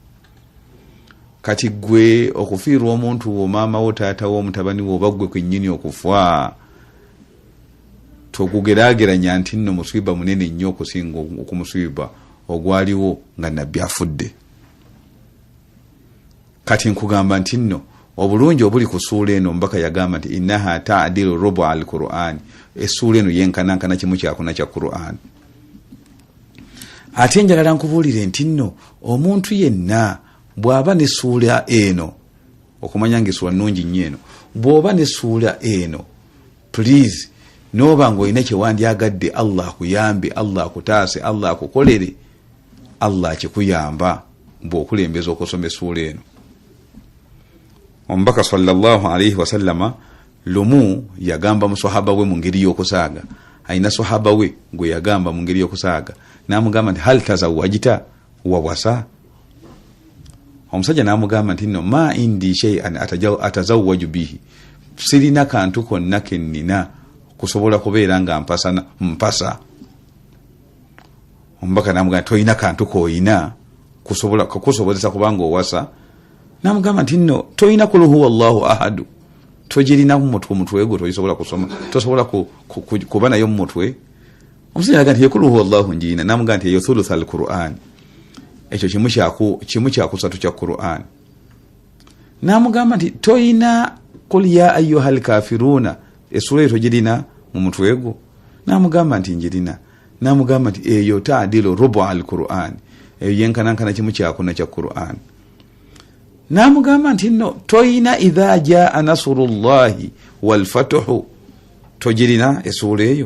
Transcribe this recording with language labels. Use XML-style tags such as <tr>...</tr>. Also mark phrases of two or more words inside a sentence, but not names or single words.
<lg>Kati gwe okufiirwa omuntu wo, maama wo, taata wo, mutabani wo, oba gwe kwennyini okufa, tokugeraageranya nti nno musiiba munene nnyo okusinga okumusiiba ogwaliwo nga nabbi afudde. Kati nkugamba nti nno obulungi obuli ku ssuula eno mbaka yagamba nti</lg> <ar>إنها تعدل ربع القرآن,</ar> <lg>essuula eno yenkanankana kimu kyakuna kya Qur'an. Ate njagala nkubuulire nti nno omuntu yenna bw'aba ne ssuula eno, okumanya ng'essuula nnungi nnyo eno, bw'oba ne ssuula eno please n'oba ng'olina kyewandyagadde Allah akuyambe, Allah akutaase, Allah akukolere, Allah akikuyamba bw'okulembeza okusoma essuula eno. Omubaka</lg> <ar>صلى الله عليه وسلم</ar> <lg>lumu yagamba musahaba we mu ngeri y'okusaaga, ayina sahaba we gwe yagamba mu ngeri y'okusaaga, n'amugamba nti</lg> <ar>هل تزوجت,</ar> <lg>wawasa? Omusajja n'amugamba nti nno</lg> <ar>ما عندي شيئا أتزوج به,</ar> <lg>sirina kantu konna kennina kusobola kubeera nga mpasa. Omubaka n'amugamba toyina kantu koyina kusobozesa kubanga owasa. N'amugamba nti nno toyina</lg> <ar>قل هو الله أحد,</ar> <lg>togirina mutwe gwo tosobola kusoma, tosobola kuba nayo mu mutwe. Omusajja n'agamba nti</lg> <ar>قل هو الله</ar> <lg>njina. N'amugamba nti eyo</lg> <ar>ثلث القرآن,</ar> <lg>ekyo kimu kyakusatu kya Qur'an. namugamba nti toyina</lg> <ar>قل يا أيها الكافرون</ar> <lg>essula eyo togirina mu mutwe gwo? Namugamba nti njirina. Namugamba nti eyo</lg> <ar>تعدل ربع القرآن,</ar> <lg>eyo yenkanankana kimu kyakuna kya Qur'an. Namugamba nti no toyina</lg> <ar>إذا جاء نصر الله والفتح,</ar> <lg>togirina essula eyo?</lg>